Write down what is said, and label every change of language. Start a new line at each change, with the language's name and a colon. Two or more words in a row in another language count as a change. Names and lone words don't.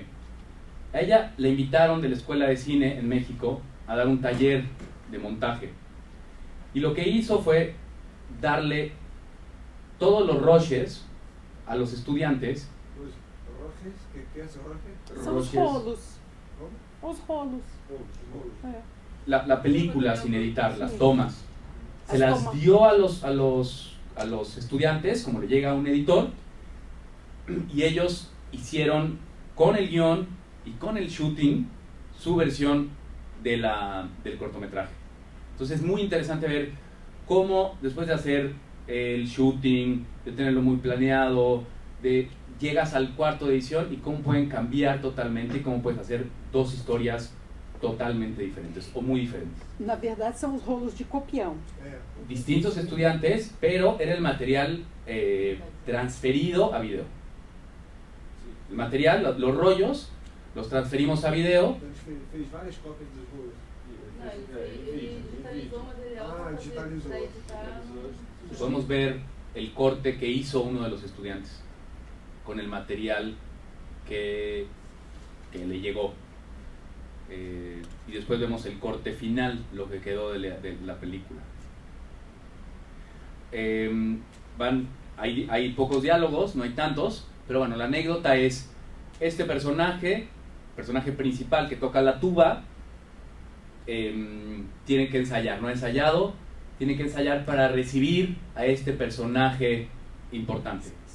Spanish: A ella le invitaron de la Escuela de Cine en México a dar un taller de montaje, y lo que hizo fue darle todos los rushes a los estudiantes. Roches? ¿Qué es roche?
Portuguese: São os
Spanish: Rushes.
Portuguese: rolos.
Spanish: ¿Cómo?
Portuguese: Os rolos. Rolos. É.
Spanish: La película sin editar, las Sí. tomas. Se Las las tomas. dio a los estudiantes, como le llega a un editor, y ellos hicieron con el guión y con el shooting su versión del cortometraje. Entonces es muy interesante ver cómo, después de hacer el shooting, de tenerlo muy planeado, de llegas al cuarto de edición y cómo pueden cambiar totalmente y cómo puedes hacer dos historias totalmente diferentes o muy diferentes.
Portuguese: Na verdade, são os rolos de copião.
Spanish: Distintos estudiantes, pero era el material transferido a video. El material, los rollos, los transferimos a video.
Portuguese: Então a gente fez várias cópias dos rolos. Não, ele digitalizou o material pra fazer- digitalizou. pra editar.
Spanish: Podemos ver el corte que hizo uno de los estudiantes con el material que le llegó. Y después vemos el corte final, lo que quedó de la película. Hay pocos diálogos, no hay tantos, pero bueno, la anécdota es este personaje principal que toca la tuba, tiene que ensayar, no ha ensayado, tiene que ensayar para recibir a este personaje importante.